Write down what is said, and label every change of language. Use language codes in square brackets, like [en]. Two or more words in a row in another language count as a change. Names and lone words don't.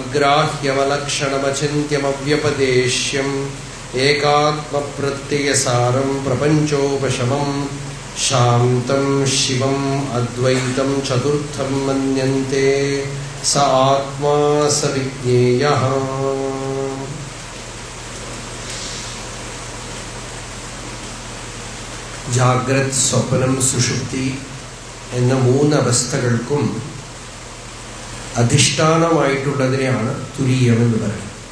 [sa] अग्राह्यमलक्षणमचिन्त्यमव्यपदेश्यम् एकात्मप्रत्ययसारं प्रपञ्चोपशमं शान्तं शिवम् अद्वैतं चतुर्थं मन्यन्ते स आत्मा स विज्ञेयः। [ml] ജാഗ്രത് സ്വപ്നം സുഷുപ്തി എന്ന മൂന്നവസ്ഥകൾക്കും അധിഷ്ഠാനമായിട്ടുള്ളതിനെയാണ് തുരീയമെന്ന് പറയുന്നത്.